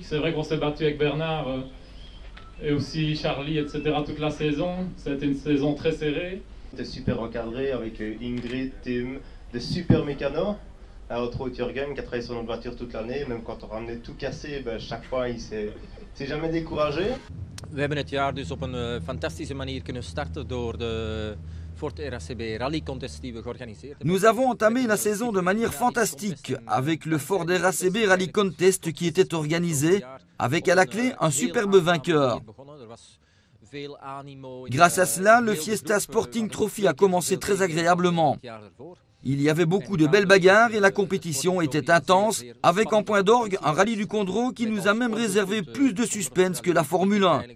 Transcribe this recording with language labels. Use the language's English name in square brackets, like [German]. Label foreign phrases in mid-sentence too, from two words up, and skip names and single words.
[French] C'est vrai qu'on s'est battu avec Bernard et aussi Charlie, etc. toute la saison. Ça a été une saison très serrée. C'était super encadré avec Ingrid, Tim, des super mécanos. Entre autres Jürgen qui a travaillé sur notre voiture toute l'année, même quand on ramenait tout cassé, chaque fois il s'est jamais découragé. [Dutch] We hebben het jaar dus op een fantastische manier kunnen starten door de Ford RACB Rally Contest die we georganiseerd hebben. [French] Nous avons entamé la saison de manière fantastique avec le Ford RACB Rally Contest qui était organisé, avec à la clé un superbe vainqueur. Grâce à cela, le Fiesta Sporting Trophy a commencé très agréablement. Il y avait beaucoup de belles bagarres et la compétition était intense, avec en point d'orgue un rallye du Condro qui nous a même réservé plus de suspense que la Formule 1.